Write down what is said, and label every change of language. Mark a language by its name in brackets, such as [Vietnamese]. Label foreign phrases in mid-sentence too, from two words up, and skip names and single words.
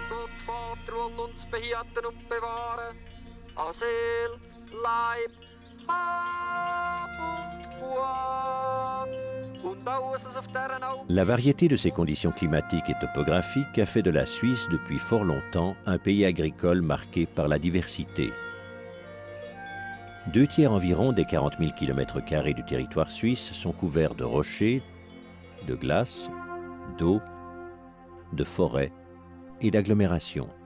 [German] Vater und uns behüten und bewahren, an Seele, Leib, Hab und Gut. Und alles auf dieser Alp. [French] La variété de ses conditions climatiques et topographiques a fait de la Suisse depuis fort longtemps un pays agricole marqué par la diversité. 2 tiers environ des 40 000 km² du territoire suisse sont couverts de rochers, de glace, d'eau, de forêts et d'agglomérations.